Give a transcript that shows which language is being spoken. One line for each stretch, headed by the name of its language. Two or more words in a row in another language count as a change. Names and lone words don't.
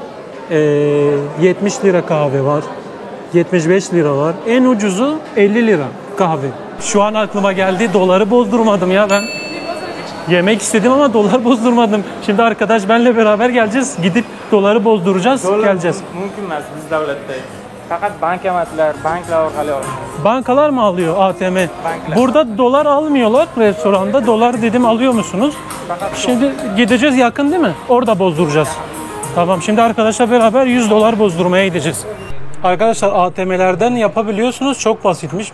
Turkish: 70 lira kahve var. 75 lira var. En ucuzu 50 lira kahve. Şu an aklıma geldi. Doları bozdurmadım ya ben. Yemek istedim ama dolar bozdurmadım. Şimdi arkadaş benle beraber geleceğiz. Gidip doları bozduracağız, geleceğiz.
Uzbek: Mümkün emas biz davlatda. Faqat bankomatlar, banklar orqali olamiz.
Turkish: Bankalar mı alıyor ATM?
Uzbek: Banklar.
Turkish: Burada dolar almıyorlar restoranda. Dolar dedim alıyor musunuz? Şimdi gideceğiz yakın değil mi? Orada bozduracağız. Tamam şimdi arkadaşlar beraber 100 dolar bozdurmaya gideceğiz. Arkadaşlar ATM'lerden yapabiliyorsunuz. Çok basitmiş.